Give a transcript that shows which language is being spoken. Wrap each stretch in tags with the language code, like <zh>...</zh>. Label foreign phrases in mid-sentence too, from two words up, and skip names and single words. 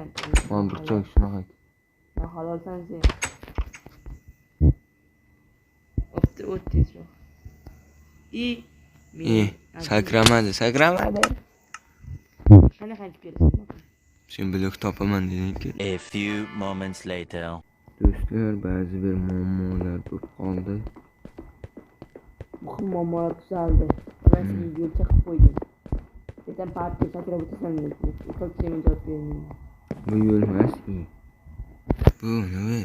<uz>Mana burchak shunaqa. Halolsan sen. O'tdingmi? Sakramadi. Qani qaytib kelasan? Sen blok topaman deding-ku.</uz> <en>A few moments later.</en> <uz>Do'stlar, ba'zi bir muammolar bo'lib qoldi. Muhim muammolar tuzaldi. Men seni yo'l chaqib qo'ydim. Sen parkga sakrab o'tasan deb. Ko'pchilik javob bermaydi. Bu yo'l emas. Bu nima?</uz>